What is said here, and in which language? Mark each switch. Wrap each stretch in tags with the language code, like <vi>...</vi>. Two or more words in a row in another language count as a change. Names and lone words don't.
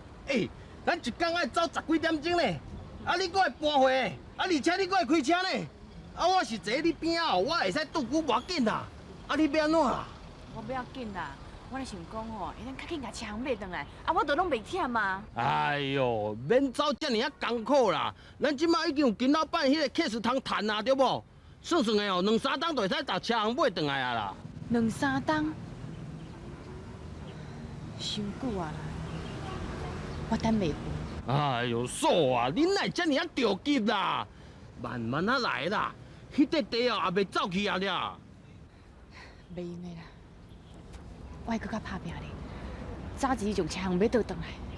<nan>咱一天爱走10几点钟呢，你搁会搬货，而且你搁会开车呢。我是坐你边仔哦，我会使拄久无要紧啦。你要安怎啦？我不要紧啦，我咧想讲吼，咱较紧甲车行买转来，我都拢袂忝嘛。哎呦，免走遮尔啊艰苦啦！咱即马已经有金老板迄个 case 通谈啦，对无？算的哦，2、3天就会使把车行买转来啊啦。 2、3天， 伤久啊啦，我等袂赴。哎呦，嫂啊，恁哪遮尔啊着急啦？慢慢啊来啦，迄块地哦也袂走去啊了。袂用的啦，我还搁较拍拼咧，早钱从车行要倒转来。</nan>